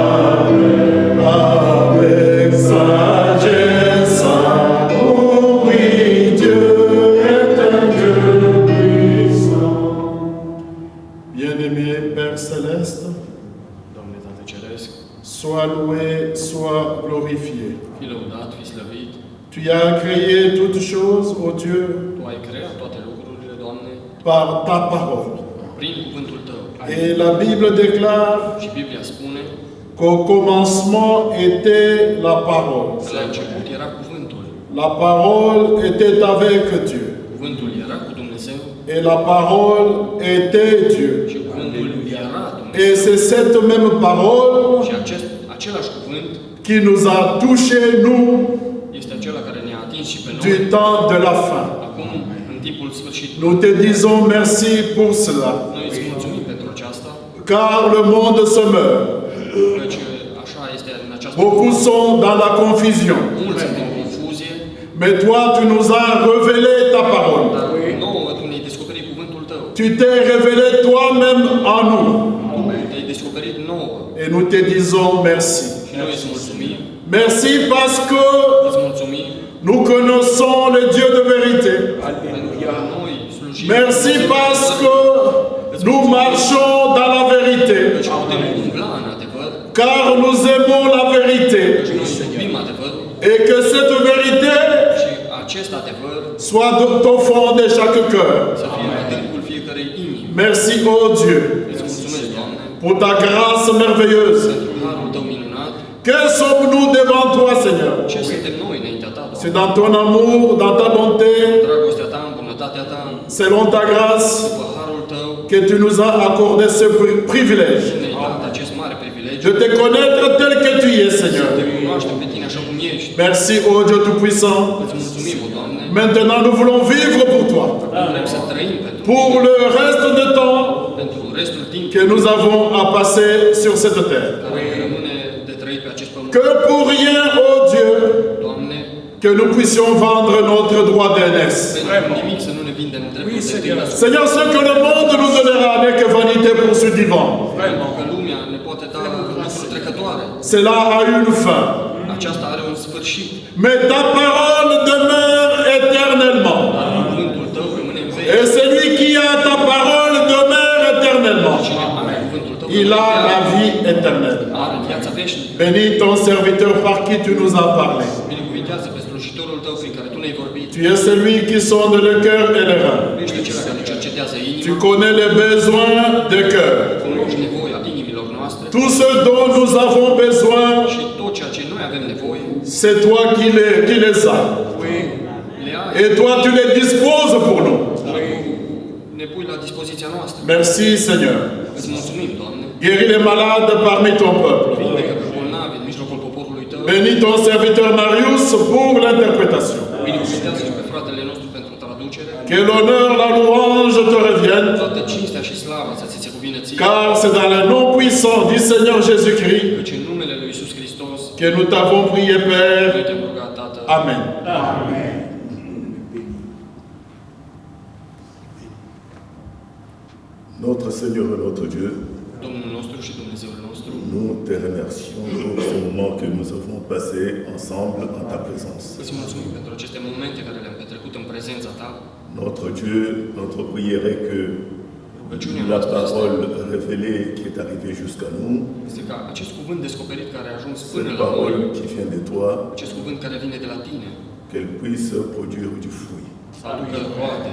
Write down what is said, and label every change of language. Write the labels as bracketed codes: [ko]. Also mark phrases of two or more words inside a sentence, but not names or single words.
[fr] avec sagesse, amour, oui, Dieu est un Dieu puissant. Bien-aimé Père Céleste, [ro] Doamne Tată Ceresc, [fr] sois loué, sois glorifié. [ro] fi lăudat, fi slăvit. [fr] Tu as créé toutes choses, ô Dieu, [ro] Tu ai creat toate lucrurile, Doamne, [fr] par ta parole. [ro] prin cuvântul Tău. [fr] Et la Bible déclare [ro] Și Biblia spune [fr] qu'au commencement était la parole. [ro] că la început era cuvântul. [fr] La parole était avec Dieu. [ro] Cuvântul era cu Dumnezeu [fr] Et la parole était Dieu. [ro] și cuvântul era Dumnezeu. [fr] Et c'est cette même parole [ro] Și același cuvânt [fr] qui nous a touchés, nous, [ro] este acela [fr] du temps de la fin. [ro] acum, în timpul sfârșitului. [fr] Nous te disons merci pour cela, [ro] Noi îți mulțumim pentru aceasta, [fr] car le monde se meurt. [ro] căci așa este în această [fr] Beaucoup sont dans la confusion. [ro] mulți sunt în confuzie, [fr] Mais toi, tu nous as révélé ta parole. [ro] dar nouă tu ne-ai descoperit cuvântul tău. [fr] Tu t'es révélé toi-même en nous. [ro] Tu te-ai descoperit nouă [fr] Et nous te disons merci. [ro] și noi îți mulțumim. [fr] Merci parce que [ro] Îți mulțumim [fr] nous connaissons le Dieu de vérité. [ro] pentru că noi slujim. [fr] Merci parce que nous marchons dans la vérité. [ro] Căci putem umbla în adevăr, [fr] Car nous aimons la vérité. [ro] căci noi iubim adevărul [fr] Et que cette vérité [ro] și acest adevăr [fr] soit au fond de chaque cœur. [ro] să fie în adâncul fiecărei inimi. [fr] Merci, ô Dieu, [ro] Îți mulțumesc, Doamne, [fr] pour ta grâce merveilleuse. [ro] pentru harul tău minunat. [fr] Que sommes-nous devant toi, Seigneur? [ro] Ce suntem noi înaintea ta, [fr] C'est [ro] Doamne? [fr] dans ton amour, dans ta bonté, [ro] Dragostea ta, în bunătatea ta, [fr] selon ta grâce, [ro] după harul tău, [fr] que tu nous as accordé ce privilège [ro] ne-ai dat acest mare privilegiu [fr] de te connaître tel que tu es, [ro] să [fr] Seigneur. [ro] te cunoaștem pe tine așa cum ești. [fr] Merci, ô Dieu Tout-Puissant. [ro] Îți mulțumim, o Doamne. [fr] Maintenant, nous voulons vivre pour toi, [ro] Vrem să trăim pentru [fr] pour [ro] tine, [fr] le reste de temps [ro] pentru restul timpului [fr] que nous avons à passer sur cette terre. [ro] care rămâne de trăit pe acest pământ. [fr] Que pour rien, ô Dieu, [ro] Doamne, [fr] que nous puissions vendre notre droit d'aînesse. [ro] pentru nimic să nu ne vindem dreptul de tine. [fr] Seigneur, ce que le monde nous donnera n'est que vanité pour ce divan. [ro] Pentru că lumea ne poate da lucruri trecătoare. [fr] Cela a une fin. [ro] Aceasta are un sfârșit. [fr] Mais ta parole demeure éternellement. [ro] Cuvântul tău rămâne în veci. [fr] Et celui qui a ta parole demeure éternellement. [ro] Cine are cuvântul tău [fr] Il a [ro] rămâne [fr] la [ro] în [fr] vie [ro] veci. [fr] éternelle. [ro] Are viața veșnică. [fr] Bénis ton serviteur par qui tu nous as parlé. [ro] Binecuvintează pe slujitorul tău prin care tu ne-ai vorbit. [fr] Tu es celui qui sonde le cœur et le rein. [ro] Tu ești acela care cercetează [fr] Tu [ro] inima. [fr] connais les besoins de cœur. [ro] Cunoști nevoia inimilor noastre. [fr] Tout ce dont nous avons besoin, [ro] Și tot ceea ce noi avem nevoie, [fr] c'est toi qui les as. [ro] le ai. [fr] Et toi, tu les disposes pour nous. [ro] Ne pui la dispoziția noastră. [fr] Merci, Seigneur. [ro] Îți mulțumim, Doamne. [fr] Guéris les malades parmi ton peuple. [ro] Vindecă pe bolnavi în mijlocul poporului tău. [fr] Bénis ton serviteur Marius pour l'interprétation. [ro] Binecuvintează și pe fratele nostru pentru traducere. [fr] Que l'honneur, la louange te reviennent, [ro] Toată cinstea și slava să ți se cuvină ție. [fr] car c'est dans le nom puissant du Seigneur Jésus-Christ [ro] Căci în numele lui Iisus Hristos, [fr] que nous t'avons prié, [ro] noi [fr] Père. [ro] te-am rugat, Tată. Amen. [fr] Notre Seigneur et notre Dieu, [ro] Domnul nostru și Dumnezeul nostru, [fr] nous te remercions pour ce moment que nous avons passé ensemble en ta présence. [ro] îți mulțumim pentru aceste momente care le-am petrecut în prezența ta. [fr] Notre Dieu, notre prière est que [ro] Rugăciunea [fr] la [ro] noastră [fr] parole révélée qui est arrivée jusqu'à nous, [ro] este ca acest cuvânt descoperit care a ajuns [fr] cette [ro] până la noi, [fr] parole qui vient de toi, [ro] acest cuvânt care vine de la tine, [fr] qu'elle puisse produire du fruit. [ro] să aducă roade.